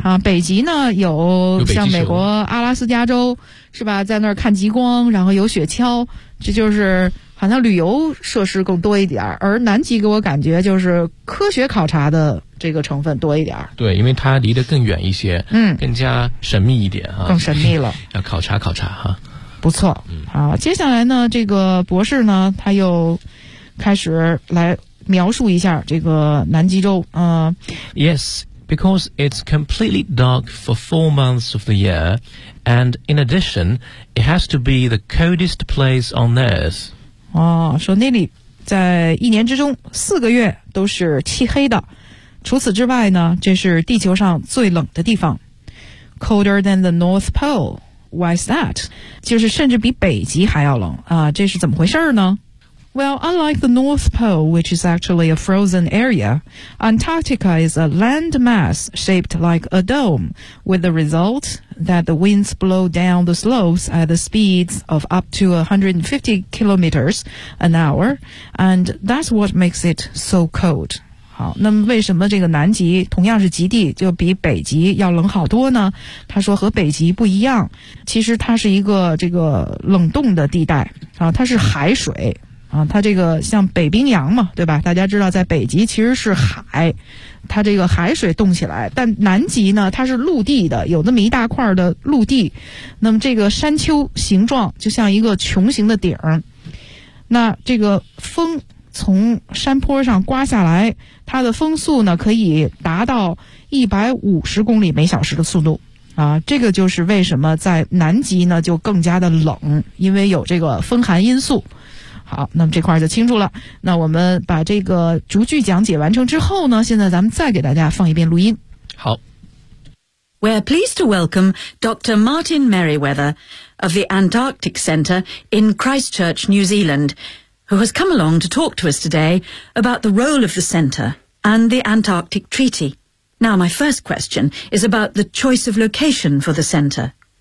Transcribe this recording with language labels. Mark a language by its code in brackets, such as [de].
[zh] 啊，北极呢有像美国阿拉斯加州是吧，在那儿看极光，然后有雪橇，这就是好像旅游设施更多一点儿，而南极给我感觉就是科学考察的这个成分多一点儿。对，因为它离得更远一些，嗯，更加神秘一点啊，更神秘了，要考察考察哈。不错，啊，接下来呢，这个博士呢，他又开始来描述一下这个南极洲， [en] Yes, because it's completely dark for 4 months of the year, and in addition, it has to be the coldest place on Earth. [zh] 哦，说那里在一年之中四个月都是漆黑的，除此之外呢，这是地球上最冷的地方。 [en] Colder than the North Pole. Why is that? [zh] 就是甚至比北极还要冷啊，这是怎么回事呢？ [en] Well, unlike the North Pole, which is actually a frozen area, Antarctica is a land mass shaped like a dome, with the result that the winds blow down the slopes at the speeds of up to 150 kilometers an hour, and that's what makes it so cold. [zh] 好，那么为什么这个南极同样是极地，就比北极要冷好多呢？他说和北极不一样，其实它是一个这个冷冻的地带啊，它是海水啊，它这个像北冰洋嘛，对吧？大家知道在北极其实是海，它这个海水冻起来，但南极呢，它是陆地的，有那么一大块的陆地，那么这个山丘形状就像一个穹形的顶，那这个风从山坡上刮下来，它的风速呢可以达到150公里每小时的速度啊，这个就是为什么在南极呢就更加的冷，因为有这个风寒因素。好，那么这块就清楚了。那我们把这个逐句讲解完成之后呢，现在咱们再给大家放一遍录音。好。 [en] We're pleased to welcome Dr. Martin Merriweather of the Antarctic Center in Christchurch, New Zealand, who has come along to talk to us today about the role of the center and the Antarctic Treaty. Now, my first question is about the choice of location for the center.